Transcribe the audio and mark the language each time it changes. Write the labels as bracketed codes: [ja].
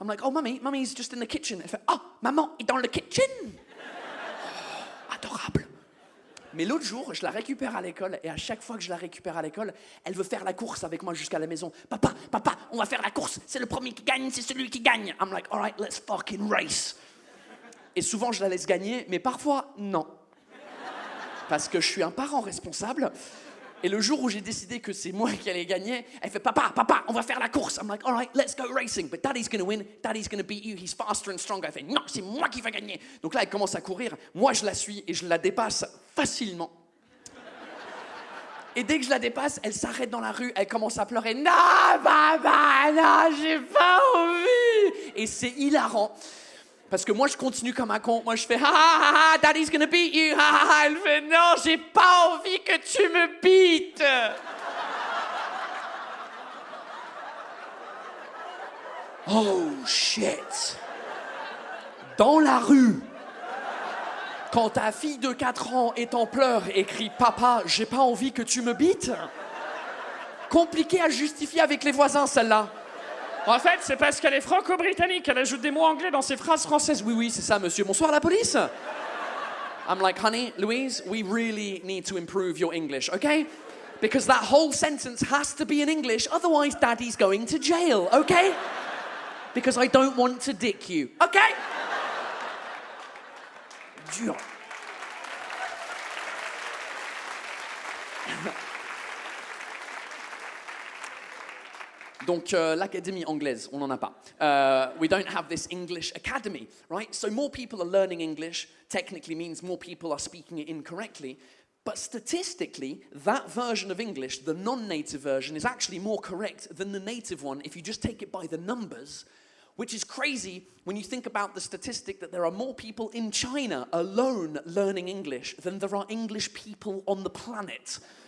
[en] I'm like « Oh, mommy's just in the kitchen. [fr] » Elle fait « Oh, maman est dans le kitchen ?» Adorable. Mais l'autre jour, je la récupère à l'école et à chaque fois que je la récupère à l'école, elle veut faire la course avec moi jusqu'à la maison. Papa, on va faire la course. C'est le premier qui gagne, c'est celui qui gagne. [en] I'm like, all right, let's fucking race. [fr] Et souvent, je la laisse gagner, mais parfois, non. Parce que je suis un parent responsable. Et le jour où j'ai décidé que c'est moi qui allais gagner, elle fait papa, on va faire la course. [en] I'm like, all right, let's go racing. But daddy's going to win. Daddy's going to beat you. He's faster and stronger. [fr] Elle fait non, c'est moi qui vais gagner. Donc là, elle commence à courir. Moi, je la suis et je la dépasse facilement. Et dès que je la dépasse, elle s'arrête dans la rue. Elle commence à pleurer. Non, papa, non, j'ai pas envie. Et c'est hilarant. Parce que moi, je continue comme un con. Moi, je fais « Ha, ha, ha, ha, [en] daddy's gonna beat you, [fr] ha, ha, ha. » Elle fait « Non, j'ai pas envie que tu me beates. » [en] Oh, shit. [fr] Dans la rue, quand ta fille de 4 ans est en pleurs et crie « Papa, j'ai pas envie que tu me beates. » Compliqué à justifier avec les voisins, celle-là. En fait, c'est parce qu'elle est franco-britannique, elle ajoute des mots anglais dans ses phrases françaises. Oui, c'est ça, monsieur. Bonsoir, la police. [en] I'm like, honey, Louise, we really need to improve your English, okay? Because that whole sentence has to be in English, otherwise daddy's going to jail, okay? Because I don't want to dick you, okay? [fr] Dur. Donc, l'académie anglaise, on n'en a pas. [en] We don't have this English academy, right? So more people are learning English, technically means more people are speaking it incorrectly. But statistically, that version of English, the non-native version, is actually more correct than the native one if you just take it by the numbers, which is crazy when you think about the statistic that there are more people in China alone learning English than there are English people on the planet.